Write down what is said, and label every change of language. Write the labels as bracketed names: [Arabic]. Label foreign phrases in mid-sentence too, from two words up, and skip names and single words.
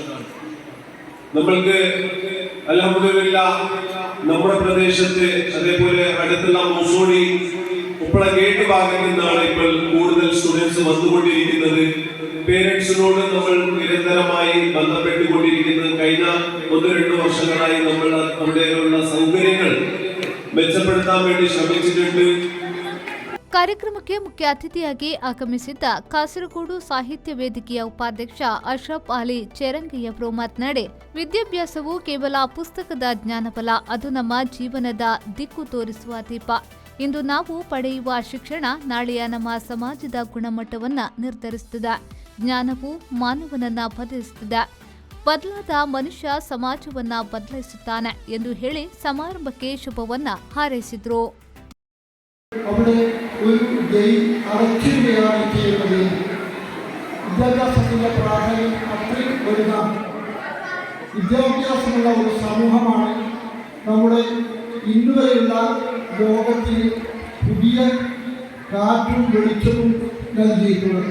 [Malayalam] നമ്മൾക്ക് അൽഹംദുലില്ലാഹ് നമ്മുടെ പ്രദേശത്ത് അതേപോലെ അടുത്തുള്ള മൂസോടി ഉപ്പള ഗേറ്റ് ഭാഗത്ത് നിന്നാണ് ഇപ്പോൾ കൂടുതൽ സ്റ്റുഡൻസ് വന്നുകൊണ്ടിരിക്കുന്നത്. പേരൻസിനോട് നമ്മൾ നിരന്തരമായി ബന്ധപ്പെട്ടുകൊണ്ടിരിക്കുന്നത്. കഴിഞ്ഞ 1-2 വർഷങ്ങളായി നമ്മൾ അവിടെയുള്ള സൗകര്യങ്ങൾ മെച്ചപ്പെടുത്താൻ വേണ്ടി ശ്രമിച്ചിട്ടുണ്ട്. [Kannada] ಕಾರ್ಯಕ್ರಮಕ್ಕೆ ಮುಖ್ಯ ಅತಿಥಿಯಾಗಿ ಆಗಮಿಸಿದ್ದ ಕಾಸರಗೋಡು ಸಾಹಿತ್ಯ ವೇದಿಕೆಯ ಉಪಾಧ್ಯಕ್ಷ ಅಶ್ರಫ್ ಅಲಿ ಚೆರಂಗಿಯವರು ಮಾತನಾಡಿ, ವಿದ್ಯಾಭ್ಯಾಸವು ಕೇವಲ ಪುಸ್ತಕದ ಜ್ಞಾನವಲ್ಲ, ಅದು ನಮ್ಮ ಜೀವನದ ದಿಕ್ಕು ತೋರಿಸುವ ದೀಪ. ಇಂದು ನಾವು ಪಡೆಯುವ ಶಿಕ್ಷಣ ನಾಳೆಯ ನಮ್ಮ ಸಮಾಜದ ಗುಣಮಟ್ಟವನ್ನ ನಿರ್ಧರಿಸುತ್ತದೆ. ಜ್ಞಾನವು ಮಾನವನನ್ನ ಬದಲಿಸುತ್ತದೆ. ಬದಲಾದ ಮನುಷ್ಯ ಸಮಾಜವನ್ನ ಬದಲಾಯಿಸುತ್ತಾನೆ ಎಂದು ಹೇಳಿ ಸಮಾರಂಭಕ್ಕೆ ಶುಭವನ್ನ ಹಾರೈಸಿದ್ರು. [Malayalam] അവിടെ ഒരു ജയിൽ അടച്ചിടുകയാണ് ചെയ്യുന്നത്. വിദ്യാഭ്യാസത്തിൻ്റെ പ്രാധാന്യം അത്രയും വലുതാണ്. വിദ്യാഭ്യാസമുള്ള ഒരു സമൂഹമാണ് നമ്മുടെ ഇന്നുവരെയുള്ള ലോകത്തിന് പുതിയ കാറ്റും വെളിച്ചവും നൽകിയിട്ടുള്ളത്.